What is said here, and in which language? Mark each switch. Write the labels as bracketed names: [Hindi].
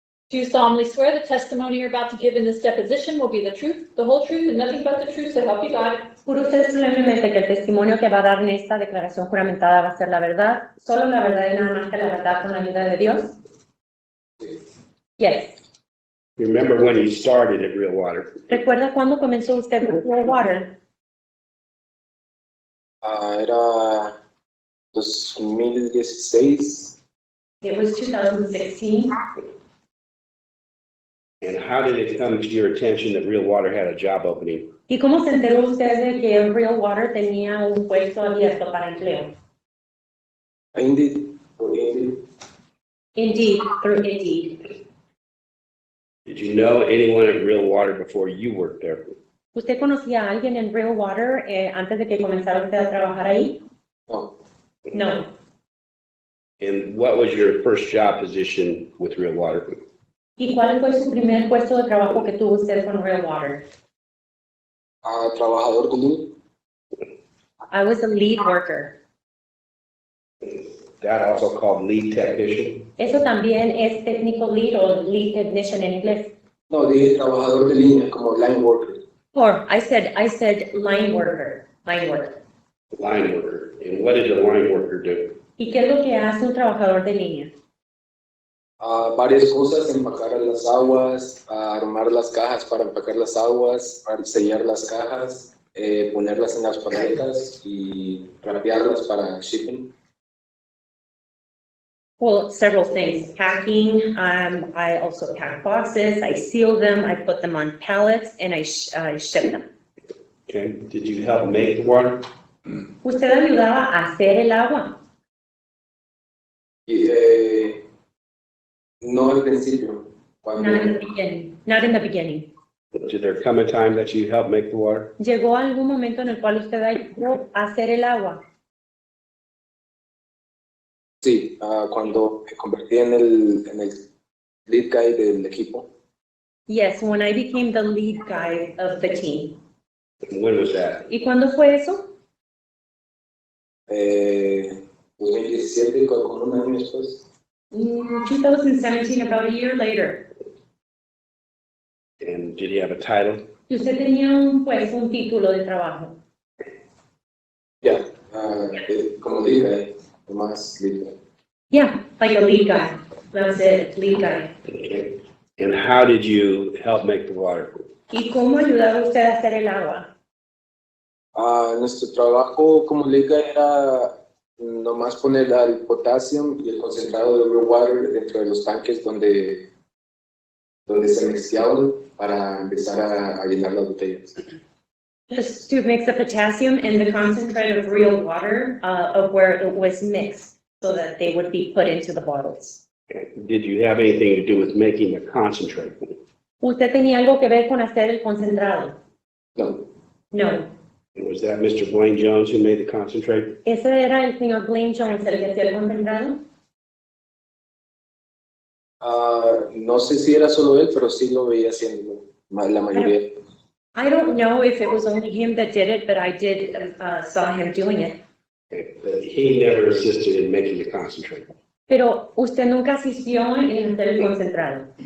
[English] Do you solemnly swear the testimony you're about to give in this deposition will be the truth, the whole truth, and nothing but the truth, so help you God? [Spanish] ¿Jura usted solemnemente que el testimonio que va a dar en esta declaración juramentada va a ser la verdad, solo la verdad y nada más que la verdad con la ayuda de Dios? [English] Yes. Remember when you started at Real Water? [Spanish] ¿Recuerda cuándo comenzó usted con Real Water? Era 2016. [English] It was 2016. And how did it come to your attention that Real Water had a job opening? [Spanish] ¿Y cómo se enteró usted de que Real Water tenía un puesto abierto para empleo? Indeed, por Indeed. [English] Indeed, through Indeed. Did you know anyone at Real Water before you worked there? [Spanish] ¿Usted conocía a alguien en Real Water antes de que comenzara usted a trabajar ahí? No. [English] No. And what was your first job position with Real Water? [Spanish] ¿Y cuál fue su primer puesto de trabajo que tuvo usted con Real Water? Trabajador de luz. [English] I was a lead worker. That also called lead technician? [Spanish] Eso también es technical lead o lead technician en inglés. No, dije trabajador de línea, como line worker. [English] Or I said line worker. Line worker. Line worker. And what did a line worker do? [Spanish] ¿Y qué es lo que hace un trabajador de línea? Varias cosas, empacar las aguas, armar las cajas para empacar las aguas, para sellar las cajas, ponerlas en las paletas y rapearlas para shipping. [English] Well, several things. Packing, I also pack boxes, I seal them, I put them on pallets, and I ship them. Okay. Did you help make the water? [Spanish] ¿Usted ayudaba a hacer el agua? Y, no al principio. [English] Not in the beginning. Not in the beginning. Did there come a time that you helped make the water? [Spanish] ¿Llegó algún momento en el cual usted ayudó a hacer el agua? Sí, cuando me convertí en el lead guy del equipo. [English] Yes, when I became the lead guy of the team. When was that? [Spanish] ¿Y cuándo fue eso? 2017, con un año después. [English] 2017, about a year later. And did you have a title? [Spanish] ¿Y usted tenía un título de trabajo? Ya, como lead guy, más lead guy. [English] Yeah, like a lead guy. That's it, lead guy. Okay. And how did you help make the water? [Spanish] ¿Y cómo ayudaba usted a hacer el agua? Nuestro trabajo como liga era nomás poner el potasio y el concentrado de real water dentro de los tanques donde se mezclaban para empezar a llenar las botellas. [English] Just to mix the potassium and the concentrate of real water, of where it was mixed, so that they would be put into the bottles. Did you have anything to do with making the concentrate? [Spanish] ¿Usted tenía algo que ver con hacer el concentrado? No. [English] No. Was that Mr. Blaine Jones who made the concentrate? [Spanish] ¿Ese era el señor Blaine Jones el que hacía el concentrado? No sé si era solo él, pero sí lo veía haciendo la mayoría. [English] I don't know if it was only him that did it, but I did saw him doing it. But he never assisted in making the concentrate. [Spanish] Pero usted nunca asistió en hacer el concentrado.